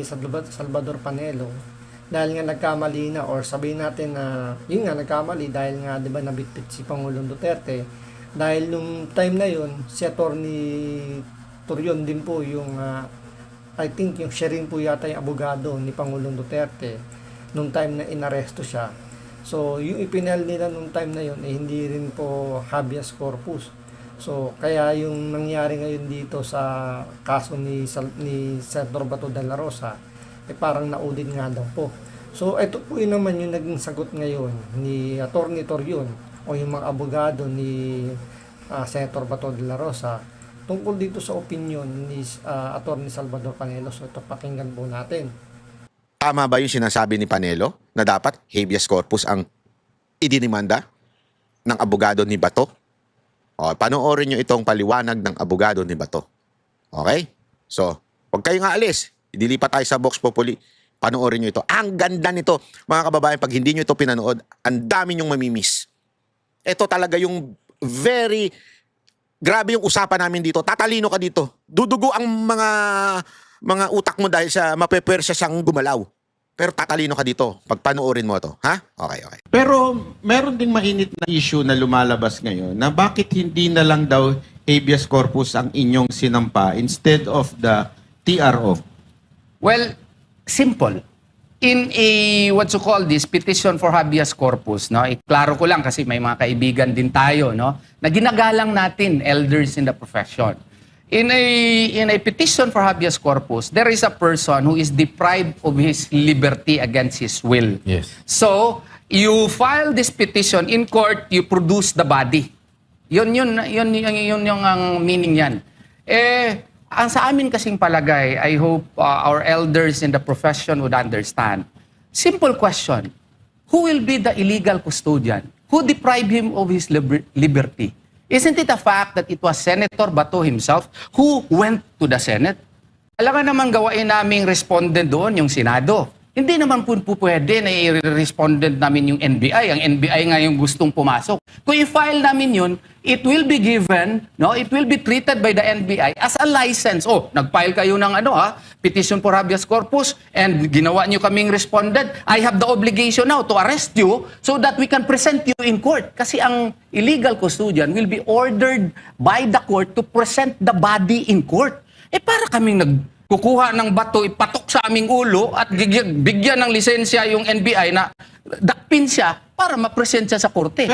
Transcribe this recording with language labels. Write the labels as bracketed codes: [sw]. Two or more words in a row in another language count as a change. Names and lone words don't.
[tl] Salvador Panelo, dahil nga nagkamali na, or sabihin natin na yun nga nagkamali dahil nga 'di ba nabitbit si Pangulong Duterte, dahil nung time na yun si Atty. Torion din po yung [en] I think [tl] yung siya rin po yata yung abogado ni Pangulong Duterte nung time na inaresto siya. So yung ipinal nila nung time na yun hindi rin po [la] habeas corpus. [tl] So kaya yung nangyari ngayon dito sa kaso ni Senator Bato de la Rosa parang naudit nga daw po. So ito po yun naman yung naging sagot ngayon ni Atty. Torion o yung mga abogado ni Senator Bato de la Rosa tungkol dito sa opinion ni Atty. Salvador Panelo. So ito pakinggan po natin. Tama ba yung sinasabi ni Panelo na dapat [la] habeas corpus [tl] ang idinimanda ng abogado ni Bato? O, panoorin nyo itong paliwanag ng abogado ni Bato. Okay? So, huwag kayong aalis. Idilipat tayo sa Vox Populi. Panoorin nyo ito. Ang ganda nito, mga kababayan, pag hindi nyo ito pinanood, ang dami nyong mamimiss. Ito talaga yung very... Grabe yung usapan namin dito. Tatalino ka dito. Dudugo ang mga utak mo dahil sa mapepersa siyang gumalaw. Pero tatalino ka dito pag panoorin mo to. Ha? Okay. Pero meron ding mainit na issue na lumalabas ngayon na bakit hindi na lang daw [la] habeas corpus [tl] ang inyong sinampa [en] instead of the TRO? Well, simple. In a, what you call this, petition for [la] habeas corpus, [en] no? [tl] Klaro ko lang kasi may mga kaibigan din tayo, no? Na ginagalang natin [en] elders in the profession. In a petition for [la] habeas corpus, [en] there is a person who is deprived of his liberty against his will. Yes. So, you file this petition in court, you produce the body. [tl] Yun yung ang meaning yan. Ang sa amin kasing palagay, [en] I hope our elders in the profession would understand. Simple question. Who will be the illegal custodian? Who deprived him of his liberty? Isn't it a fact that it was Senator Bato himself who went to the Senate? [tl] Alam nga naman gawain naming respondent doon, yung Senado. Hindi naman po pwede na i-respondent namin yung NBI. Ang NBI nga yung gustong pumasok. Kung i-file namin yun, [en] it will be given, it will be treated by the NBI as a license. [tl] Oh, nag-file kayo ng [en] petition for [la] habeas corpus [tl] and ginawa nyo kaming respondent. [en] I have the obligation now to arrest you so that we can present you in court. [tl] Kasi ang [en] illegal custodian will be ordered by the court to present the body in court. [tl] Para kaming kukuha ng bato, ipatok sa aming ulo at bigyan ng lisensya yung NBI na dakpin siya para ma-present siya sa korte.